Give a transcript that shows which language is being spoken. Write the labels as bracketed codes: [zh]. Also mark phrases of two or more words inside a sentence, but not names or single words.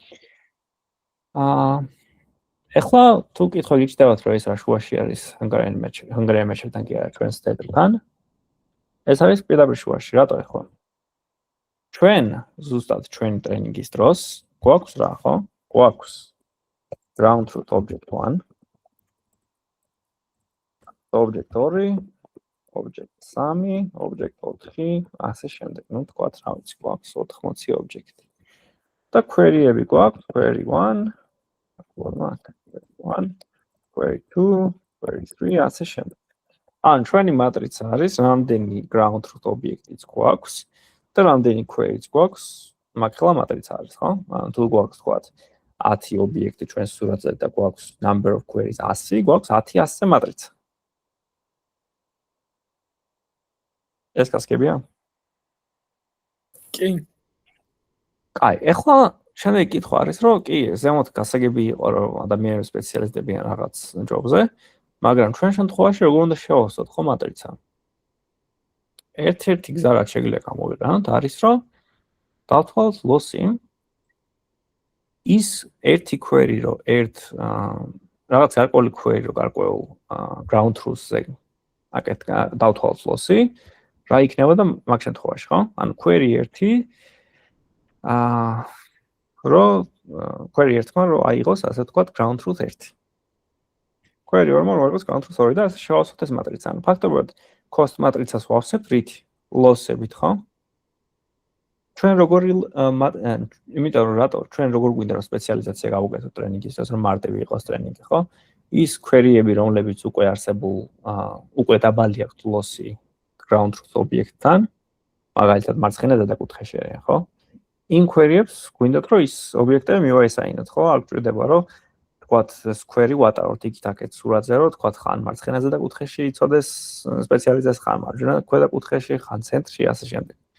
[ka] ეხლა თუ კითხვა გიჩნდებათ, რომ ეს რა შუაში არის [en] Hungarian match- [ka] თან კი არა ჩვენ stable-თან. ეს არის პირდაპირ შუაში, რატო ეხლა? ჩვენ ზუსტად ჩვენი ტრენინგის დროს გვაქვს რა, ხო? [en] გვაქვს ground truth object 1, object 2, object 3, object 4, [ka] ასე შემდეგ. ნუ თქვათ რა ვიცი, გვაქვს 80 ობიექტი. და query-ები გვაქვს, [en] query 1, query 2, query 3, [ka] ასე შემდეგ. ან ჩვენი მატრიცა არის რამდენი [en] ground truth [ka] ობიექტიც გვაქვს და რამდენი query-ც გვაქვს, მაგხელა მატრიცა არის, ხო? ან თუ გვაქვს თქვათ 10 ობიექტი ჩვენ სურათზე და გვაქვს [en] number of queries 100, [ka] გვაქვს 10-100 მატრიცა. ეს გასაგებია? კი. კაი, ეხლა შემდეგი კითხვა არის, რომ კი, ზემოთ გასაგები იყო, რომ ადამიანები სპეციალისტებიან რაღაც ჯობზე, მაგრამ ჩვენ შემთხვევაში როგორ უნდა შევავსოთ ხო მატრიცა? ერთ-ერთი გზა რაც შეგვიძლია გამოვიყენოთ არის, რომ დავთვალოთ loss-ი ის ერთი query რო რაღაც გარკვეული query რო გარკვეულ [en] ground truth- [ka] ზე აკეთ დავთვალოთ loss-ი, რა იქნება და მაგ შემთხვევაში, ხო? ანუ [en] query 1 query 1- [ka] მა რო აიღოს, ასე ვთქვათ, [en] ground truth 1. [ka] query 2-მა რო აიღოს [en] ground truth 2 [ka] და ასე შევავსოთ ეს მატრიცა. ანუ ფაქტობრივად cost მატრიცას ვავსებთ რითი? loss-ებით, ხო? ჩვენ როგორი იმიტომ რომ რატო ჩვენ როგორ გვინდა რომ სპეციალიზაცია გავუკეთოთ ტრენინგისთვის, რომ მარტივი იყოს ტრენინგი, ხო? ის query-ები, რომლებიც უკვე არსებულ უკვე დაბალი აქვთ loss-ი [en] ground truth [ka] ობიექტთან, მაგალითად მარცხენა ზედაკუთხეში არიან, ხო? იმ query-ებს გვინდათ რომ ის ობიექტები მივაესაინოთ, ხო? არ გვჭირდება რომ თქვათ ეს query ვატაროთ იქით აქეთ სურათზე, რომ თქვათ ხან მარცხენა ზედაკუთხეში იცოდეს სპეციალიზაციას, ხან მარჯვენა ქვედა კუთხეში, ხან ცენტრში, ასე შემდეგ.